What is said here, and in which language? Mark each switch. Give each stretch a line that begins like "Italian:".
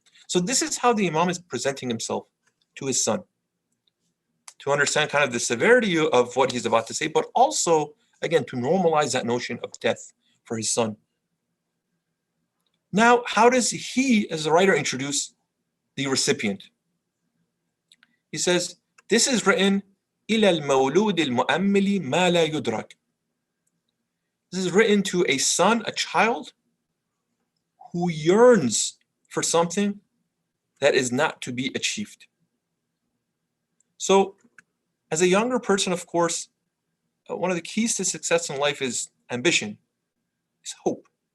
English: So this is how the Imam is presenting himself to his son, to understand kind of the severity of what he's about to say, but also, again, to normalize that notion of death for his son. Now, how does he, as a writer, introduce the recipient? He says, this is written,
Arabic: إِلَى الْمَوْلُودِ الْمُؤَمِّلِ مَا لَا يُدْرَكُ.
English: This is written to a son, a child, who yearns for something that is not to be achieved. So, as a younger person, of course, one of the keys to success in life is ambition, is hope.